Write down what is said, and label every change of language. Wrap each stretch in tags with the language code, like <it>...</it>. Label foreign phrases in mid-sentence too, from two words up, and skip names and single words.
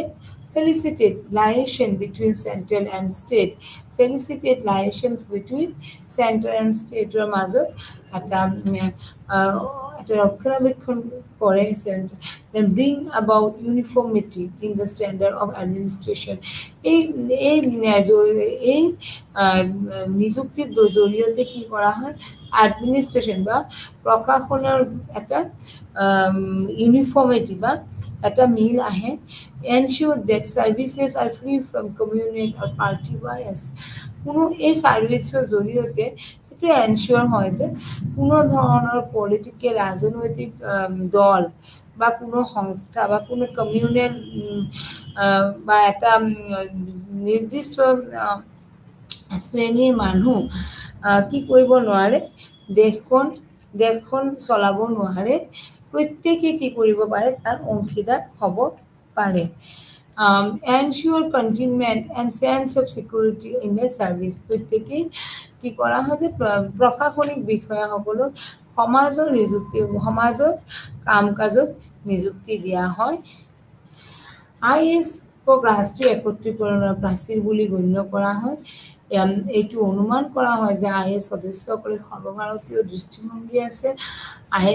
<en>facilitate liaison between central and state, facilitate liaisons between center and state</en> <as>মাজত এটা ৰক্ষণাবেক্ষণ কৰে,</as> <en>then bring about uniformity in the standard of administration.</en> <as>এই নিযুক্তিৰ জৰিয়তে কি কৰা হয়, এডমিনিষ্ট্ৰেশ্যন বা প্ৰশাসনৰ এটা ইউনিফৰ্মিটি বা এটা মিল আহে</as> <en>ensure that services are free from communal or party bias</en> <as>কোনো এই সার্ভিসের জৰিয়তে সেইটো এনশিওর হয় যে কোনো ধৰণৰ পলিটিক্যাল রাজনৈতিক দল বা কোনো সংস্থা বা কোনো কমিউনাল বা এটা নির্দিষ্ট শ্ৰেণীৰ মানুহ কি কৰিব নোৱাৰে দেশখন চলাব নোৱাৰে প্ৰত্যেকে কি কৰিব পাৰে তাৰ অংশীদাৰ হ'ব পাৰে</as> <en>ensure containment and sense of security in the service</en> <as>প্ৰত্যেকে কি কৰা হয় যে প্ৰশাসনিক বিষয়াসকলক সমাজত কাম-কাজত নিযুক্তি দিয়া হয় আইএস ৰাষ্ট্ৰীয় একত্ৰীকৰণৰ প্ৰাচীৰ বুলি গণ্য কৰা হয় এইটো অনুমান কৰা হয় যে আইএস সদস্যসকলে সৰ্বভাৰতীয় দৃষ্টিভংগী আছে আইএস</as>